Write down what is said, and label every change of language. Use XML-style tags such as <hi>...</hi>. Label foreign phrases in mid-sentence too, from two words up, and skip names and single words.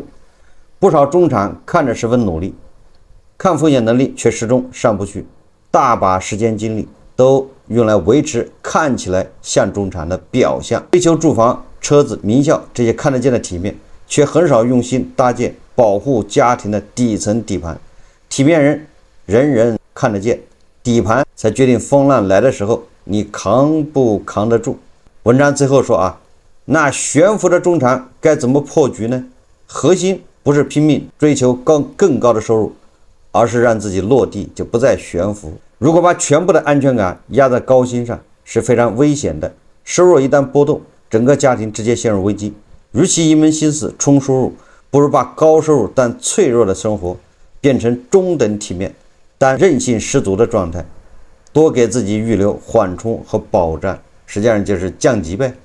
<zh>不少中產看着十分努力，抗風險能力卻始終上不去，大把時間精力都用來維持看起來像中產的表象，追求住房、車子、名校這些看得見的體面，卻很少用心搭建保護家庭的底層底盤。體面人人人看得見，底盤才決定風浪來的時候你扛不扛得住。文章最後說啊，那懸浮的中產該怎麼破局呢？核心不是拼命追求更高的收入，而是讓自己落地就不再懸浮。如果把全部的安全感壓在高薪上，是非常危險的。收入一旦波動，整個家庭直接陷入危機。與其一門心思衝收入，不如把高收入但脆弱的生活變成中等體面但韌性十足的狀態，多給自己預留緩衝和保障，實際上就是降級唄。</zh>